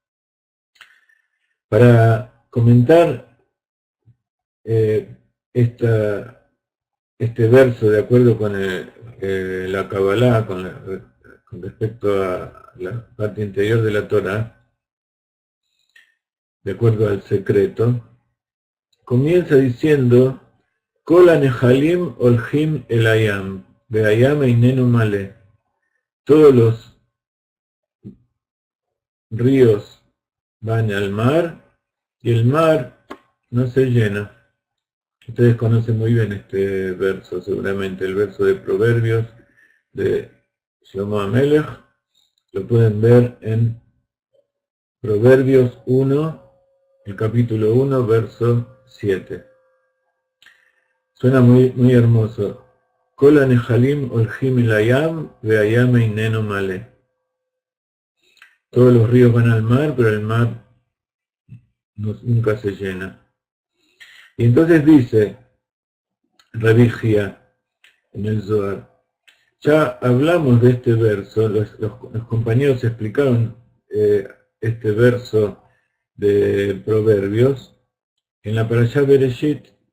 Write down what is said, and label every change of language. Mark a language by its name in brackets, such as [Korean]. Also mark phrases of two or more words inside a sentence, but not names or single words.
[Spanish] Para comentar este verso de acuerdo con la Kabbalah, con respecto a la parte interior de la Torah, de acuerdo al secreto, comienza diciendo [Hebrew] כל הנחלים הולכים אל הים והים איננו מלא. [Spanish] Todos los ríos van al mar y el mar no se llena. Ustedes conocen muy bien este verso, seguramente el verso de Proverbios de Shlomo Amelech. Lo pueden ver en Proverbios 1, el capítulo 1, verso 7. Suena muy hermoso. [Hebrew] כל הנחלים הולכים אל הים והים איננו מלא. [Spanish] Todos los ríos van al mar, pero el mar nunca se llena. Y entonces dice Rabbi Gia en el Zohar, ya hablamos de este verso, los compañeros explicaron este verso de Proverbios en la Parashá Bereshit.